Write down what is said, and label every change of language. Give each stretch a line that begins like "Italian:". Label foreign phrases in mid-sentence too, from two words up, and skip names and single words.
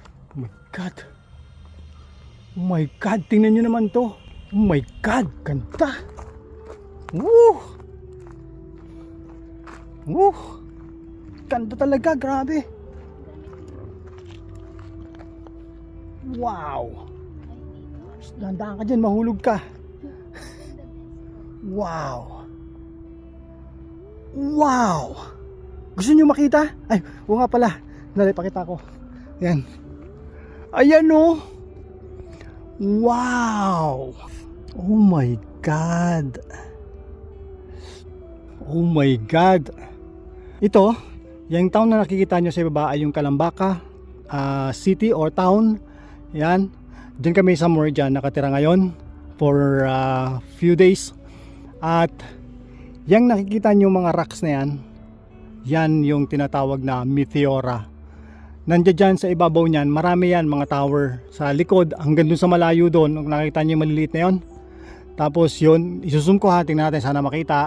English: Oh my God. Oh my God,
Filipino: tingnan nyo naman to.
English: Oh my God,
Filipino: ganda. Woo! Woo! Ganda talaga, grabe. Wow. Dahan-dahan ka dyan, mahulog ka. Wow. Wow. Gusto nyo makita? Ay, oo nga pala. Dali, pakita ko. Yan. Ayan o. Wow.
English: Oh my God. Oh my God.
Filipino: Ito, yung town na nakikita nyo sa baba ay yung Calambaka
English: city or town.
Filipino: Yan. Diyan kami somewhere dyan nakatira ngayon
English: for few days.
Filipino: At yung nakikita nyo mga rocks na yan, yan yung tinatawag na meteora. Nandiyan dyan sa ibabaw niyan, marami yan mga tower sa likod hanggang dun sa malayo doon. Kung nakikita nyo yung maliliit na yon. Tapos yun, isusum ko ha, tingnan natin sana makita.